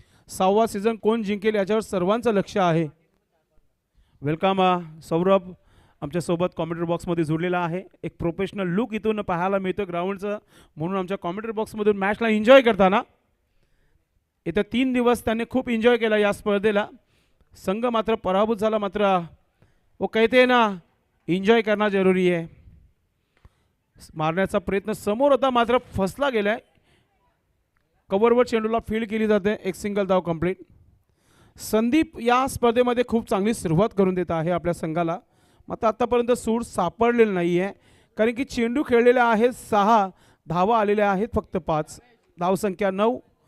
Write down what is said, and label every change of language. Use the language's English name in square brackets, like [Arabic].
[Marathi] 6वा season कोण जिंकेल याच्यावर सर्वांचं लक्ष आहे. वेलकम सौरभ आमच्यासोबत कॉमेंट्री बॉक्समध्ये जोडलेला आहे. एक प्रोफेशनल लुक इथून पाहायला मिळतो ग्राउंडचं म्हणून आमच्या कॉमेंट्री बॉक्समधून मॅचला एन्जॉय करताना. येत्या 3 दिवस त्यांनी खूप एन्जॉय केला या स्पर्धेला. संघ मात्र पराभूत झाला. [Hindi] मात्र वो कहते ना एन्जॉय करना जरुरी है. [Marathi] मारण्याचा प्रयत्न समोर होता मात्र फसला गेलाय. कव्हरवर चेंडूला फील्ड केली जाते. एक सिंगल धाव कंप्लीट. संदीप या स्पर्धेमध्ये खूप चांगली सुरुवात करून देत आहे आपल्या संघाला. मात्र आतापर्यंत सूट सापडलेलं नाही आहे कारण की चेंडू खेळलेले आहेत 6, धावा आलेल्या आहेत फक्त 5, धावसंख्या 9.